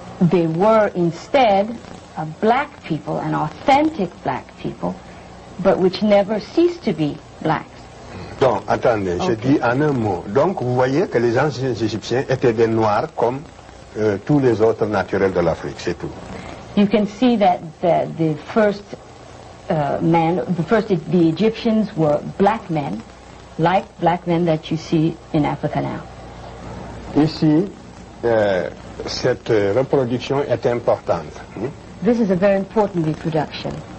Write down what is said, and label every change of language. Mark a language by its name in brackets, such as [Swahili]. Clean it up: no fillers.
[English] They were instead black people, an authentic black people, but which never ceased to be blacks. [French] Donc, attendez, je dis en un mot. Donc, vous voyez que les anciens Égyptiens étaient des noirs comme tous les autres naturels de l'Afrique, c'est tout. [English] You can see that the first the Egyptians were black men, like black men that you see in Africa now. [French] Ici, cette reproduction est importante. [English] This is a very important reproduction.